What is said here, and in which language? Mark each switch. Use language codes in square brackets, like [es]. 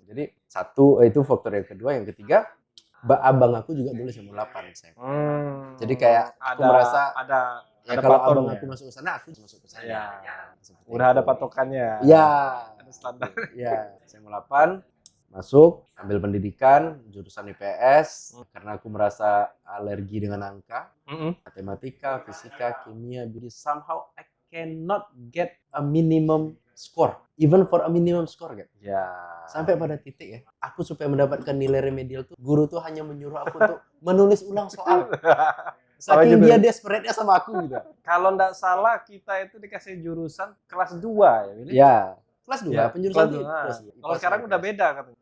[id] Jadi satu itu faktor yang kedua, yang ketiga abang aku juga dulu SMA 8 Jadi kayak aku merasa ada kalau abang aku masuk ke sana, aku masuk ke sana. Udah ada patokannya. Ya. Ada standar. Ya, SMA 8 masuk, ambil pendidikan jurusan IPS karena aku merasa alergi dengan angka, matematika, fisika, kimia, jadi somehow [en] cannot get a minimum score, even for a minimum score kan. [id] Ya. Sampai pada titik ya, aku supaya mendapatkan nilai remedial tuh, guru tuh hanya menyuruh aku untuk menulis ulang soal. Saking dia desperate-nya sama aku gitu. Kalau nggak salah kita itu dikasih jurusan kelas 2 ya, Willy? Ya, kelas 2, Ya, penjurusan kelas tuh. dua. Kelas Kalau sekarang udah beda katanya.